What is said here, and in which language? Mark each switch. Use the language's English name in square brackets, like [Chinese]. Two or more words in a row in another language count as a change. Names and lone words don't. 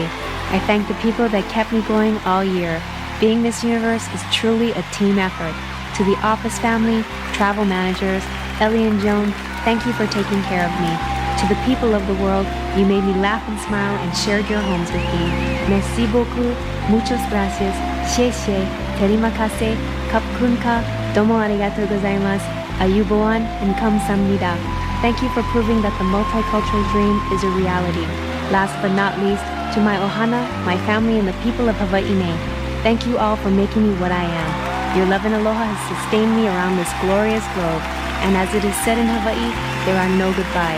[English] I thank the people that kept me going all year. Being Miss Universe is truly a team effort. To the office family, travel managers, Ellie and Joan, thank you for taking care of me. To the people of the world, you made me laugh and smile and shared your homes with me. [French] Merci beaucoup, [Spanish] muchas gracias, [Malay] sheshe, terimakase, kapkunka, [Japanese] domo arigatou gozaimasu, ayuboan, [English] and kamsamnida. Thank you for proving that the multicultural dream is a reality. Last but not least, to my ohana, my family, and the people of Hawaii, thank you all for making me what I am. Your love and aloha has sustained me around this glorious globe. And as it is said in Hawaii, there are no goodbyes.